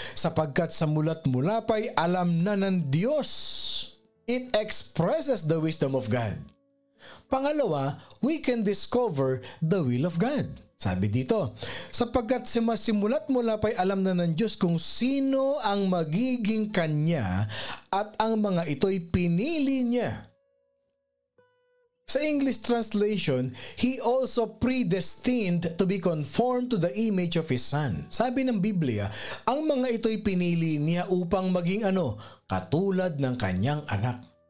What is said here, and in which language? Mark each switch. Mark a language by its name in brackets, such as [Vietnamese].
[Filipino] Sapagkat sa mula't mula pa'y alam na ng Diyos. [English] It expresses the wisdom of God. Pangalawa, we can discover the will of God. [Filipino] Sabi dito, sapagkat simula't mula pa'y alam na ng Diyos kung sino ang magiging Kanya at ang mga ito'y pinili niya. [English] Sa English translation, He also predestined to be conformed to the image of His Son. [Filipino] Sabi ng Biblia, ang mga ito'y pinili niya upang maging katulad ng Kanyang anak.